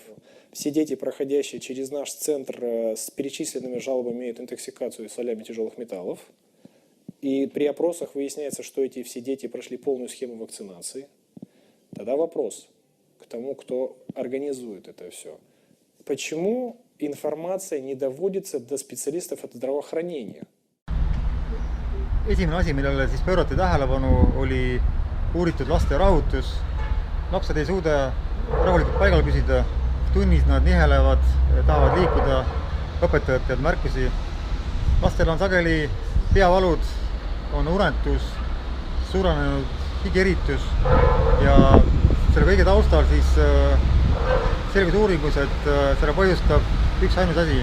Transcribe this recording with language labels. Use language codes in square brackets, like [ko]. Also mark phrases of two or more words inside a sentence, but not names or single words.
[ru] Все дети, проходящие через наш центр с перечисленными жалобами, имеют интоксикацию солями тяжелых металлов. И при опросах выясняется, что эти все дети прошли полную схему вакцинации. Тогда вопрос к тому, кто организует это все. Почему информация не доводится до специалистов от здравоохранения? [et] Esimene asi, millele siis pöörati tähelepanu, oli uuritud laste rahutus. Lapsed ei suuda rahulikult paigal püsida, tunnis nad nihelevad, tahavad liikuda, õpetajad teevad märkusi. Lastel on sageli peavalud, on unetus, suurenenud higeritus ja selle kõige taustal siis selgus uuringus, et selle põhjustab üks ainus asi.